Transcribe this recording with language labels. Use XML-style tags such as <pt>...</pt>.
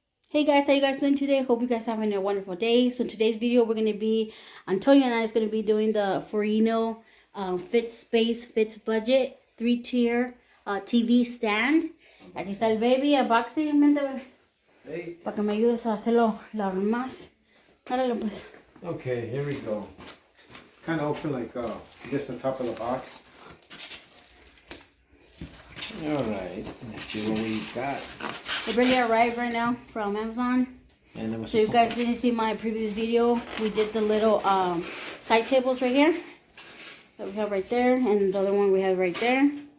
<en>Hey guys, how you guys doing today? Hope you guys having a wonderful day. So today's video we're going to be, Antonio and I is going to be doing the Furinno Fit Space, Fits Budget 3-tier TV stand.</en> <es>Aquí está el baby, unboxing, vente,</es> <en>Hey.</en> <es>para que me ayudes a hacerlo la más. Árale pues.</es> <en>Okay, here we go. Kind of open like just the top of the box. All right, let's see what we got. It really arrived right now from Amazon. And So you guys didn't see my previous video. We did the little side tables right here that we have right there, and the other one we have right there.</en>